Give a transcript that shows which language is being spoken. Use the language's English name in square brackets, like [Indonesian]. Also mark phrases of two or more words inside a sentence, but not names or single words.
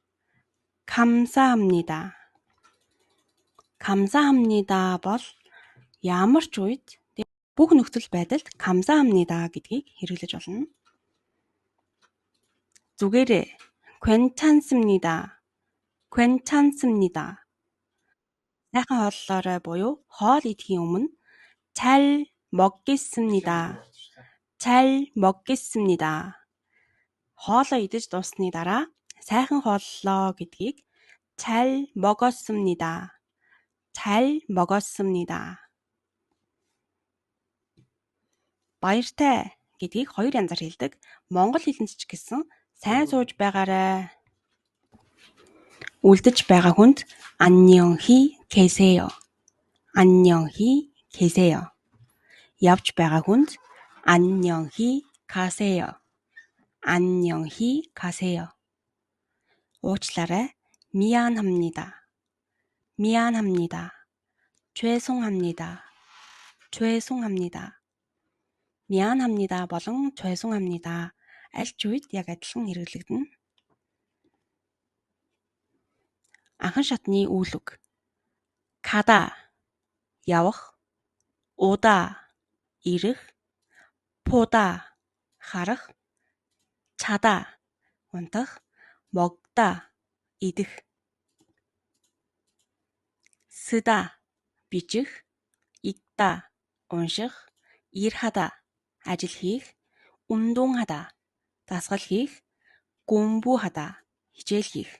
[Korean] 감사합니다. 감사합니다 [Mongolian] бол ямар ч үед бүх нөхцөл байдалд 감사합니다 гэдгийг хэрэглэж болно. зүгээрээ 괜찮습니다. [Korean] 괜찮습니다. [Mongolian] сайхан хооллоорой буюу хоол идэхийн өмнө [Korean] 잘 먹겠습니다. 잘 먹겠습니다. [Mongolian] хоолоо идэж дууссаны дараа сайхан хооллоо гэдгийг [Korean] 잘 먹었습니다. 잘 먹었습니다. [Mongolian] баяртай гэдгийг хоёр янзаар хэлдэг. Монгол хэлэнд ч гэсэн сайн сууж байгаарай. үлдэж байгаа хүнд [Korean] 안녕히 계세요. 안녕히 계세요. [Mongolian] явж байгаа хүнд [Korean] 안녕히 가세요. 안녕히 가세요. уучлаарай. 미안합니다. 미안합니다. 죄송합니다. 죄송합니다. [Mongolian] 미안합니다 болон 죄송합니다 аль ч үед яг адилхан хэрэглэгдэнэ. анхан шатны үйл үг. 가다 явах, 오다 ирэх, 보다 харах, 자다 унтах, 먹다 идэх, 쓰다 бичих, 읽다 унших, 일하다 ажил хийх, 운동하다 дасгал хийх, 공부하다 хичээл хийх.